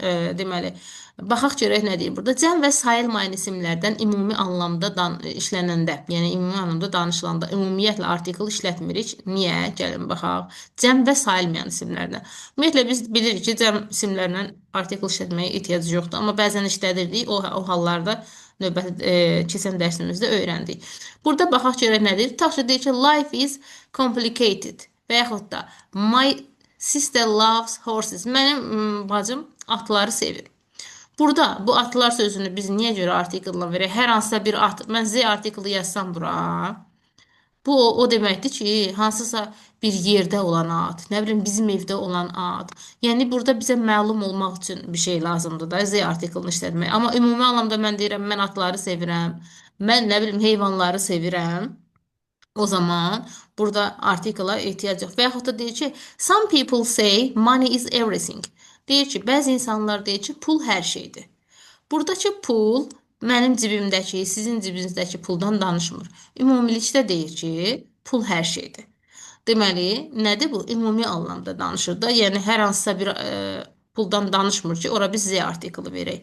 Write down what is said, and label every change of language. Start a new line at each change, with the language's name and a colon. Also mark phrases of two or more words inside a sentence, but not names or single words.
Azerbaijani: Deməli, baxaq görək nə deyir burada. Cəm və sayılmayan isimlərdən ümumi anlamda işlənəndə, yəni ümumi anlamda danışılanda ümumiyyətlə artikel işlətmirik. Niyə? Gəlin baxaq. Cəm və sayılmayan isimlərdən. Ümumiyyətlə biz bilirik ki, cəm isimlərlə artikel işlətməyə ehtiyac yoxdur, amma bəzən işlədirdik. O hallarda növbəti keçən dərsimizdə öyrəndik. Burada baxaq görək nədir? Tutaq ki, deyir ki,
English: life is complicated
Azerbaijani: və yaxud da
English: my sister loves horses.
Azerbaijani: Mənim bacım atları sevir. Burada bu atlar sözünü biz niyə görə artikulla verək? Hər hansısa bir at, mən Z artiklı yazsam bura, bu o deməkdir ki, hansısa bir yerdə olan ad, nə bilim bizim evdə olan ad. Yəni burada bizə məlum olmaq üçün bir şey lazımdır da Z artiklini işlətmək. Amma ümumi anlamda mən deyirəm, mən atları sevirəm. Mən nə bilim heyvanları sevirəm. O zaman burada artikla ehtiyac yox. Və yaxud da deyir ki,
English: some people say money is everything.
Azerbaijani: Deyir ki, bəzi insanlar deyir ki, pul hər şeydir. Buradakı pul mənim cibimdəki, sizin cibinizdəki puldan danışmır. Ümumilikdə deyir ki, pul hər şeydir. Deməli, nədir bu? Ümumi anlamda danışır da. Yəni hər hansısa bir puldan danışmır ki, ora biz Z artiklı verək.